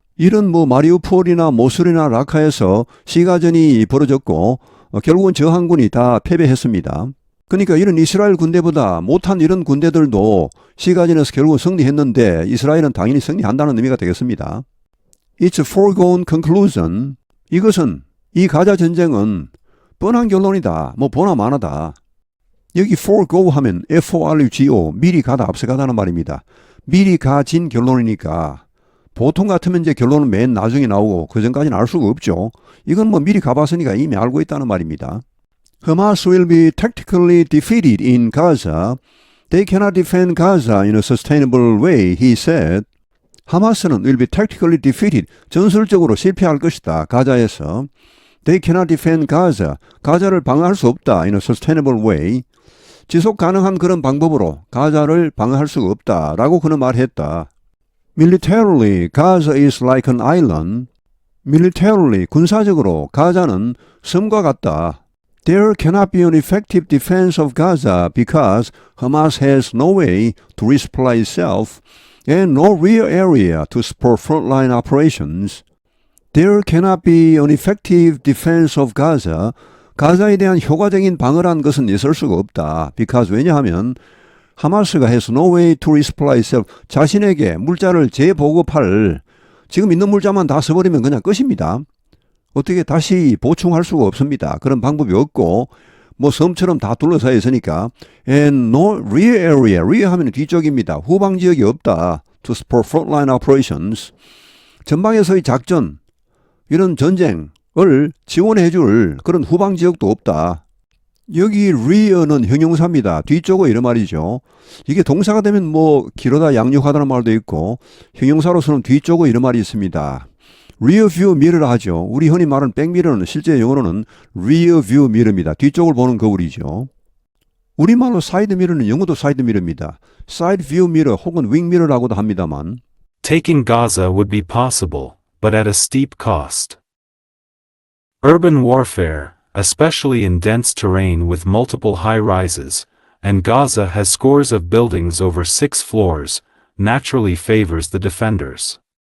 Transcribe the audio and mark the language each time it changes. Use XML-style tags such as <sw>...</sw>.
<ko>이런 뭐 마리우폴이나 모술이나 라카에서 시가전이 벌어졌고 결국은 저항군이 다 패배했습니다. 그러니까 이런 이스라엘 군대보다 못한 이런 군대들도 시가전에서 결국 승리했는데 이스라엘은 당연히 승리한다는 의미가 되겠습니다.</ko> <en>It's a foregone conclusion.</en> <ko>이것은 이 가자 전쟁은 뻔한 결론이다. 뭐 보나 마나다. 여기 forego 하면 F-O-R-G-O 미리 가다 앞서가다는 말입니다. 미리 가진 결론이니까 보통 같으면 이제 결론은 맨 나중에 나오고 그 전까지는 알 수가 없죠. 이건 뭐 미리 가봤으니까 이미 알고 있다는 말입니다.</ko> <en>Hamas will be tactically defeated in Gaza. They cannot defend Gaza in a sustainable way, he said.</en> <ko>하마스는</ko> <en>will be tactically defeated.</en> <ko>전술적으로 실패할 것이다. 가자에서.</ko> <en>They cannot defend Gaza.</en> <ko>가자를 방어할 수 없다.</ko> <en>In a sustainable way.</en> <ko>지속 가능한 그런 방법으로 가자를 방어할 수가 없다. 라고 그는 말했다.</ko> <en>Militarily, Gaza is like an island.</en> <ko>Militarily, 군사적으로 가자는 섬과 같다.</ko> <en>There cannot be an effective defense of Gaza because Hamas has no way to resupply itself. and no real area to support frontline operations, there cannot be an effective defense of Gaza.</en> <ko>가자에 대한 효과적인 방어라는 것은 있을 수가 없다.</ko> <en>because</en> <ko>왜냐하면 하마스가</ko> <en>has no way to resupply itself.</en> <ko>자신에게 물자를 재보급할 지금 있는 물자만 다 써버리면 그냥 끝입니다. 어떻게 다시 보충할 수가 없습니다. 그런 방법이 없고 뭐 섬처럼 다 둘러싸여 있으니까</ko> <en>and no rear area.</en> <ko>rear 하면 뒤쪽입니다. 후방 지역이 없다.</ko> <en>to support frontline operations.</en> <ko>전방에서의 작전 이런 전쟁을 지원해 줄 그런 후방 지역도 없다. 여기 rear는 형용사입니다. 뒤쪽은 이런 말이죠. 이게 동사가 되면 뭐 길어다 양육하다는 말도 있고 형용사로서는 뒤쪽은 이런 말이 있습니다.</ko> <en>rear view mirror라 하죠.</en> <ko>우리 흔히 말하는 백미러는 실제 영어로는 rear view mirror입니다. 뒤쪽을 보는 거울이죠. 우리말로 사이드 미러는 영어도 사이드 미러입니다.</ko> <en>side view mirror 혹은 wing mirror라고도 합니다만 Taking Gaza would be possible, but at a steep cost. Urban warfare, especially in dense terrain with multiple high rises, and Gaza has scores of buildings over 6 floors, naturally favors the defenders.</en>